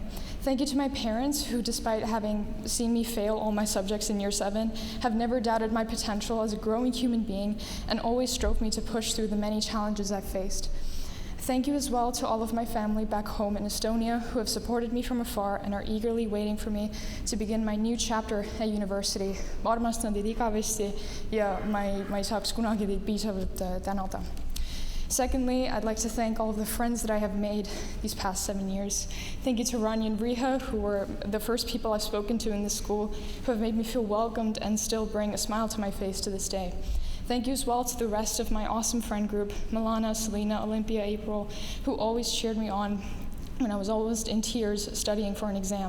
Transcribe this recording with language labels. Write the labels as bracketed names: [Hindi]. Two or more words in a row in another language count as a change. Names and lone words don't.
[English] Thank you to my parents who, despite having seen me fail all my subjects in year 7, have never doubted my potential as a growing human being and always strove me to push through the many challenges I've faced. Thank you as well to all of my family back home in Estonia who have supported me from afar and are eagerly waiting for me to begin my new chapter at university. [Estonian] Ma armastan teid igavesti ja ma ei saaks kunagi teid piisavalt tänada. [English] Secondly, I'd like to thank all of the friends that I have made these past 7 years. Thank you to Rania and Riha, who were the first people I've spoken to in this school, who have made me feel welcomed and still bring a smile to my face to this day. Thank you as well to the rest of my awesome friend group, Milana, Selena, Olympia, April, who always cheered me on when I was almost in tears studying for an exam.